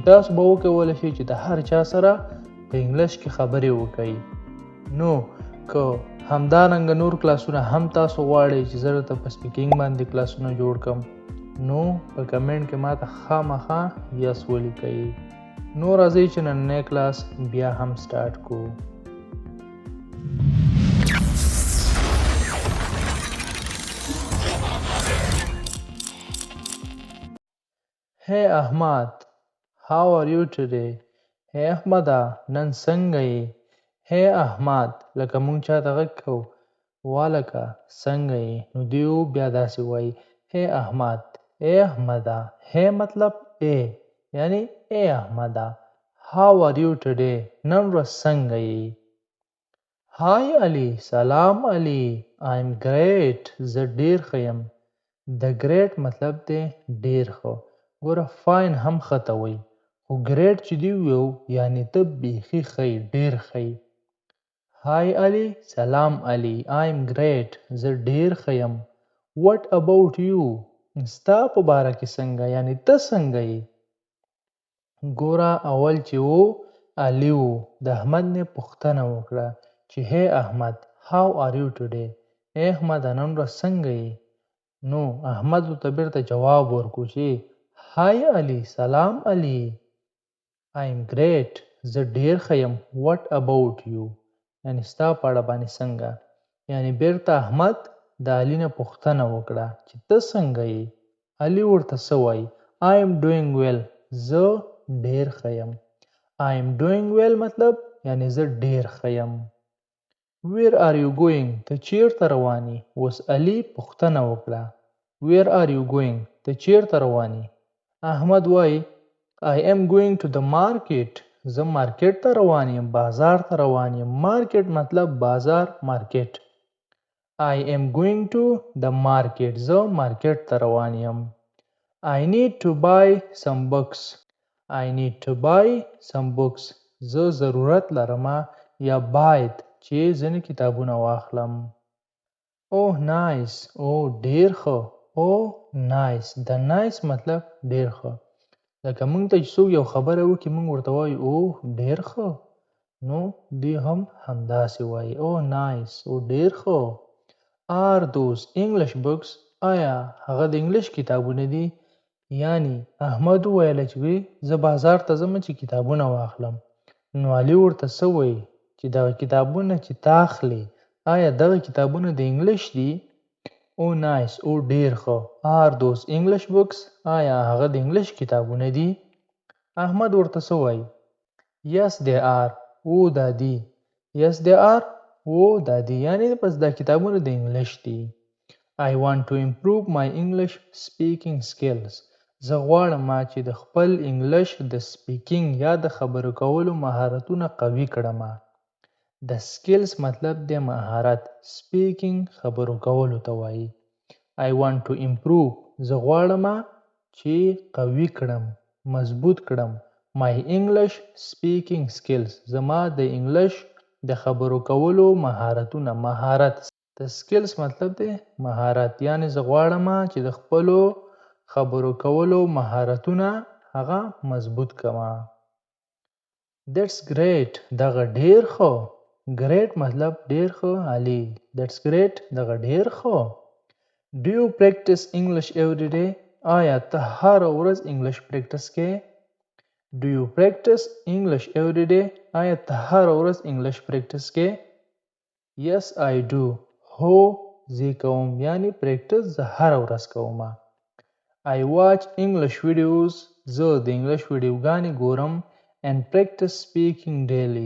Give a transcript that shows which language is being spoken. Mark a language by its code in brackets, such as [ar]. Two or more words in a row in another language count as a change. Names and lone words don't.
[ps] تاسو به وکولی شئ چې د هر چا سره په انګلیش کې خبرې وکړئ. نو که همدارنګه نور کلاسونه هم تاسو غواړئ چې زه درته په سپیکینګ باندې کلاسونه جوړ کړم، نو په کمنټ کې ماته خامخا یس ولیکئ. نو راځئ چې نننی کلاس بیا هم سټارټ کړو. [en] Hey Ahmad, how are you today? [ps] Hey احمده، نن څنګه یې؟ Hey Ahmad، لکه مونږ چاته غږ کوو والکه څنګه یې، نو دیو بیا داسې وایي Hey Ahmad. اے احمده. Hey مطلب اے، یعنی اے احمده. [en] How are you today؟ [ps] نن ورځ څنګه یې؟ Hi علي، سلام علي. [en] I'm great، [ps] زه ډېر ښه یم. د great مطلب دی ډېر ښه. ګوره fine هم ښه ته وایي، خو great چې دی ویو یعنې ته بیخي ښه یې، ډېر ښه یې. Hi علي، سلام علي. [en] I'm great، [ps] زه ډېر ښه یم. [en] What about you؟ [ps] ستا په باره کې څنګه، یعنې ته څنګه یې؟ ګوره اول چې و علي و، د احمد نه پوښتنه وکړه چې Hey احمد، [en] how are you today؟ [ps] اے احمده، نن ورځ څنګه یې؟ نو احمد ورته بیرته جواب ورکړو چې Hi علي، سلام علي. [en] I'm great، [ps] زه ډېر ښه یم. [en] What about you؟ [ps] یعنې ستا په اړه باندې څنګه؟ یعنې بیرته احمد د علي نه پوښتنه وکړه چې ته څنګه یې؟ علي ورته څه وایي؟ [en] I'm doing well، [ps] زه ډېر ښه یم. [en] I'm doing well [ps] مطلب یعنې زه ډېر ښه یم. [en] Where are you going؟ [ps] ته چیرته روان یې؟ اوس علي پوښتنه وکړه [en] Where are you going؟ [ps] ته چیرته روان یې؟ احمد وایي [en] I am going to the market، [ps] زه مارکیټ ته روان یم، بازار ته روان یم. مارکیټ مطلب بازار، مارکیټ. [en] I am going to the market، [ps] زه مارکیټ ته روان یم. [en] I need to buy some books، I need to buy some books، [ps] زه ضرورت لرمه یا باید چې ځینې کتابونه واخلم. [en] Oh nice، [ps] oh ډېر ښه. [en] Oh nice، [ps] د nice مطلب ډېر ښه. لکه مونږ ته چې څوک یو خبره وکړي مونږ ورته وایو اوه ډېر ښه، نو دوی هم همداسې وایي [en] Oh nice، [ps] او ډېر ښه. [en] Are those English books؟ [ps] آیا هغه د انګلیش کتابونه دي؟ یعنی احمد وویله چې زه بازار ته ځم چې کتابونه واخلم. نو علي ورته څه وایي چې دغه کتابونه چې تا اخلي آیا دغه کتابونه د انګلیش دي؟ [en] Oh nice، [ps] او ډېر ښه. [en] Are those English books؟ [ps] آیا هغه د انګلیش کتابونه دي؟ احمد ورته څه وایي؟ [en] Yes they are، [ps] او دا دي. [en] Yes they are، [ps] او دا دي، یعنې بس دا کتابونه د انګلیش دي. [en] I want to improve my English speaking skills، [ps] زه غواړم چې د خپل انګلیش د سپیکینګ یا د خبرو کولو مهارتونه قوي کړم. د سکلز مطلب د مهارت، سپیکینګ خبرو کولو ته وایي. [en] I want to improve، [ps] زه غواړم چې قوي کړم، مضبوط کړم [en] my English speaking skills، [ps] زما د انګلیش د خبرو کولو مهارتونه. مهارت د سکلز مطلب دی مهارت، یعنی زه غواړم چې د خپلو خبرو کولو مهارتونه هغه مضبوط کړم. [en] That's great. [ps] دغه ډیر ښه. Great مطلب ډیر ښه عالی. [en] That's great. [ps] دغه ډیر ښه. [en] Do you practice English every day? [ps] آیا ته هر ورځ [en] English practice [ps] کې؟ [en] Do you practice English every day? [ps] آیا ته هر ورځ [en] English practice [ps] کې؟ [en] Yes, I do. [ps] هو زه کوم یعنی پریکټس زه هر ورځ کوم. [en] I watch English videos. [ps] زه د انګلیش ویډیوګانې ګورم [en] and practice speaking daily.